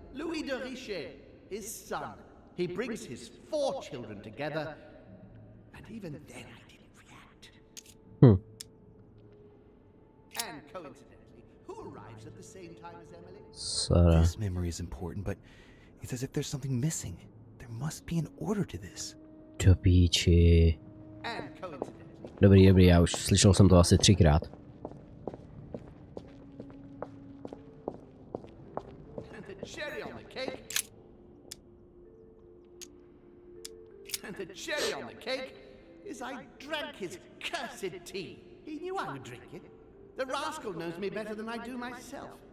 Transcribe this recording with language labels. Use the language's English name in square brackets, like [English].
[English] Louis de Richet, his son. He brings his 4 children together, and even then I didn't react. And coincidentally, who arrives at the same time as Emily? Sara. This memory is important, but it's as if there's something missing. There must be an order to this. [Czech] Do píči. [English] And coincidentally, [Czech] Dobrý, já už slyšel jsem to asi 3krát. [English] and the cherry on the cake. And the cherry on the cake is I drank his cursed tea. He knew I would drink it. The rascal knows me better than I do myself.